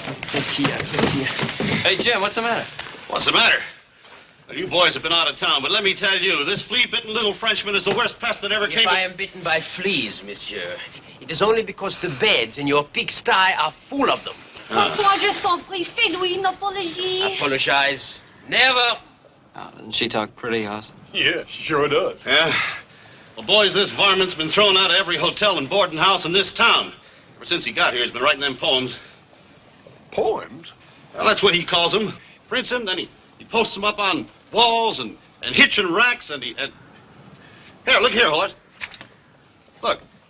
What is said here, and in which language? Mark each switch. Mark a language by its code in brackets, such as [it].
[fr] Qu'est-ce qu'il y a? [en] Hey, Jim, what's the matter? What's the matter? Well, you boys have been out of town, but let me tell you, this flea-bitten little Frenchman is the worst pest that ever came. If I am bitten by fleas, monsieur, it is only because the beds in your pigsty are full of them. [fr] François, je t'en prie, fais Louis une apologie. [en] Apologize. Never. Oh, doesn't she talk pretty, Hoss? Yeah, she sure does. Yeah. Well, boys, this varmint's been thrown out of every hotel and boarding house in this town. Ever since he got here, he's been writing them poems. Poems? Well, that's what he calls them. Prints them, then he posts them up on walls and hitching racks, and Here, look here, Horace. Look.